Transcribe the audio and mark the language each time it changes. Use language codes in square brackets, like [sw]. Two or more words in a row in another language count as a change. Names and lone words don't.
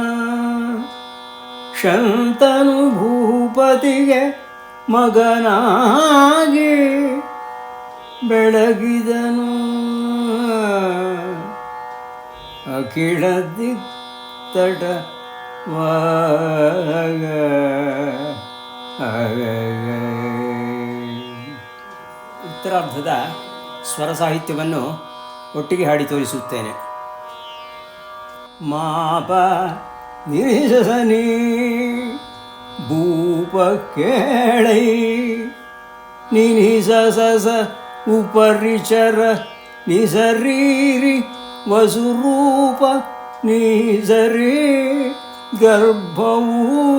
[kn] ಶಂತನು ಭೂಪತಿಗೆ ಮಗನಾಗಿ ಬೆಳಗಿದನು ಅಖಿಳ ದಿಕ್ತಟ ಉತ್ತರಾರ್ಧದ ಸ್ವರ ಸಾಹಿತ್ಯವನ್ನು ಒಟ್ಟಿಗೆ ಹಾಡಿ ತೋರಿಸುತ್ತೇನೆ. ಮಾಪ ನಿರಿಸನಿ ಭೂಪ ಕೇಳೈ ನಿನಿಸ ಸಸ ಉಪರಿಚರ ನಿಸರೀರಿ ವಸುರೂಪ ನಿಸರಿ ಗರ್ಭವು